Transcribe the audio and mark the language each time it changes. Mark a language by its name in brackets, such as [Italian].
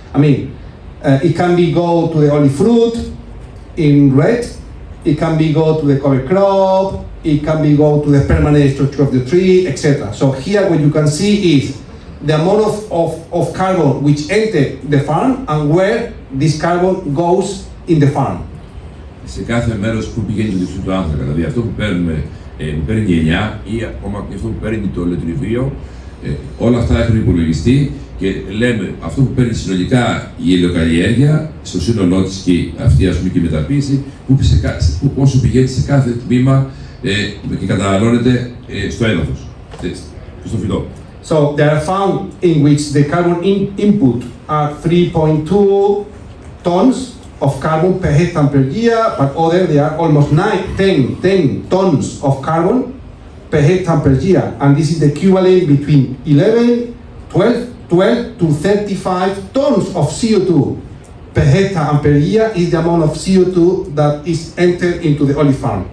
[English] I mean, it can be go to the olive fruit in red, it can be go to the cover crop, it can be go to the permanent structure of the tree, etc. So here what you can see is the amount of carbon which enter the farm and where this carbon goes in the farm. [Greek] Σε κάθε μέρος που πηγαίνει το διοξείδιο του άνθρακα, δηλαδή αυτό που παίρνουμε, που παίρνει η ελιά ή ακόμα και αυτό που παίρνει το λετριβείο, όλα αυτά έχουν υπολογιστεί και λέμε αυτό που παίρνει συνολικά η ελαιοκαλλιέργεια στο σύνολό της και αυτή, ας πούμε, και η μεταποίηση, πόσο πηγαίνει σε κάθε τμήμα και καταναλώνεται στο έδαφος και στο φυτό. [English] So there are found in which the carbon input are 3.2 tons of carbon per hectare per year, but other there are almost 10 tons of carbon per hectare per year, and this is the equivalent between 12 to 35 tons of CO2 per hectare and per year is the amount of CO2 that is entered into the olive farm.